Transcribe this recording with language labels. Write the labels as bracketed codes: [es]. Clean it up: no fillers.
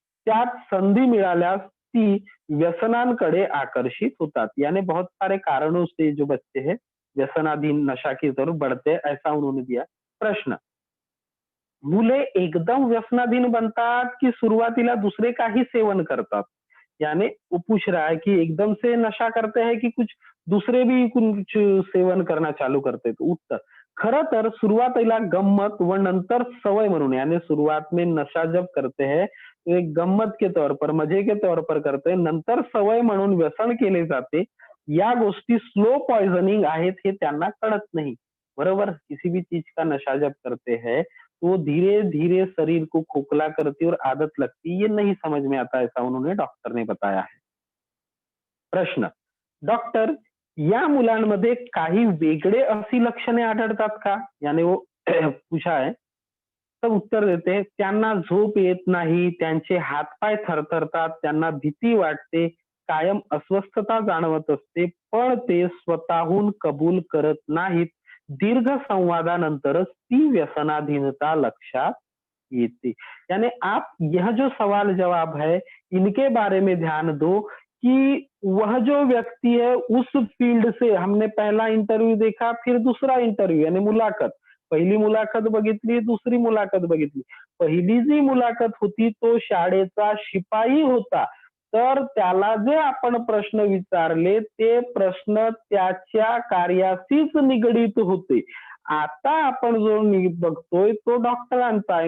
[mr] त्यात संधी मिळाल्यास ती व्यसनांकडे आकर्षित होतात। [hi] यानी बहुत सारे कारणों से जो बच्चे हैं व्यसनाधीन नशा की तरफ बढ़ते, ऐसा उन्होंने दिया। [mr] प्रश्न, मुले एकदम व्यसनाधीन बनतात कि सुरुवातीला दूसरे का ही सेवन करतात? [hi] यानी वो पूछ रहा है कि एकदम से नशा करते हैं कि कुछ दूसरे भी कुछ सेवन करना चालू करते हैं? [mr] तो उत्तर, खरं तर सुरुवातीला गम्मत व नंतर सवय म्हणून, [hi] यानी शुरुआत में नशा जब करते हैं तो एक गम्मत के तौर पर, मजे के तौर पर करते हैं, [mr] नंतर सवय म्हणून व्यसन केले जाते। या गोष्टी स्लो पॉइजनिंग आहेत हे त्यांना कळत नाही। [hi] बरोबर, किसी भी चीज का नशा जब करते हैं तो धीरे धीरे शरीर को खोखला करती और आदत लगती, ये नहीं समझ में आता, ऐसा उन्होंने डॉक्टर ने बताया है। [mr] प्रश्न, डॉक्टर, या मुलांमध्ये काही वेगळे अशी लक्षणे आढळतात का? [hi] यानी वो पूछा है, तर उत्तर देते हैं, [mr] त्यांना झोप येत नाही, त्यांचे हातपाय थरथरतात, त्यांना भीती वाटते, कायम अस्वस्थता जाणवत असते, पण ते स्वतःहून कबूल करत नाहीत. दीर्घ संवादानंतरच ती व्यसनाधीनता लक्षात येते. [hi] यानी आप यह जो सवाल जवाब है, इनके बारे में ध्यान दो कि वह जो व्यक्ति है उस फील्ड से हमने पहला इंटरव्यू देखा, फिर दूसरा इंटरव्यू यानी मुलाखत. [mr] पहिली मुलाखत बघितली, दुसरी मुलाखत बघितली. पहिली जी मुलाखत होती तो शाळेचा शिपाई होता. तर त्याला जे आपण प्रश्न विचारले ते प्रश्न त्याच्या कार्याशीच निगडीत होते. आता आपण जो बघतोय तो डॉक्टरांचा आहे.